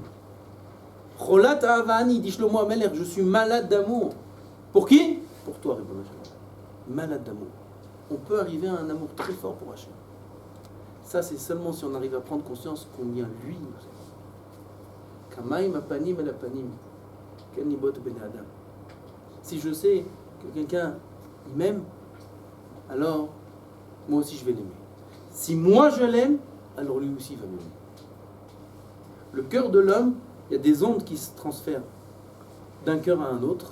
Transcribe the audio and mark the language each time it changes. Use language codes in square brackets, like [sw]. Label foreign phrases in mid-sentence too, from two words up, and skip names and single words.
[he] חולת אהבה אני, [fr] dit Shlomo HaMelech, je suis malade d'amour. Pour qui? Pour toi, [he] רבונו של עולם. [fr] Malade d'amour. On peut arriver à un amour très fort pour Hachem. Ça, c'est seulement si on arrive à prendre conscience combien lui nous aime. [he] כמים הפנים אל הפנים, כן ליבות בן אדם. [fr] Si je sais que quelqu'un il m'aime, alors moi aussi je vais l'aimer. Si moi je l'aime, alors lui aussi va m'aimer. Le cœur de l'homme, il y a des ondes qui se transfèrent d'un cœur à un autre.